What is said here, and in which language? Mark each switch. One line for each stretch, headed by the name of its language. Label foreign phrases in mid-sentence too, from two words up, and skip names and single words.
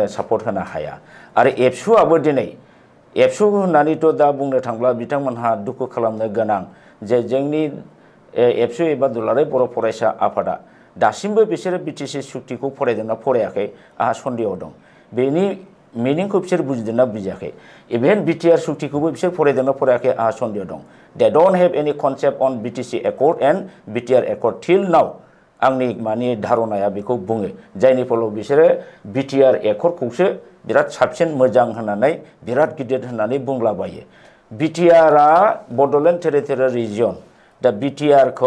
Bodo: सापर्ट होनो हाया आरो एबसुआबो दिनै एबसु होननानैथ' दा बुंनो थांब्ला बिथांमोनहा दुखु खालामनो गोनां जे जोंनि एबसु एबा दुलाराय बर' फरायसा आफादा दासिमबो बिसोरो बिटिसि सुक्तिखौ फरायदोंना फरायाखै आंहा सन्देह दं बेनि मिनिंखौ बिसोर बुजिदोंना बुजियाखै इभेन बिटिआर सुक्तिखौबो बिसोर फरायदोंना फरायाखै आंहा सन्देह दं दे
English: don't have any concept on BTC accord and BTR accord till now
Bodo: आंनि माने धारणाया बेखौ बुङो जायनि फलाव बिसोरो बिटिआर एकर्डखौसो बिराद साबसिन मोजां होननानै बिराद गिदिर होननानै बुंलाबायो बिटिआरआ बड'लेण्ड टेरिटरियेल रिजियन दा बिटिआरखौ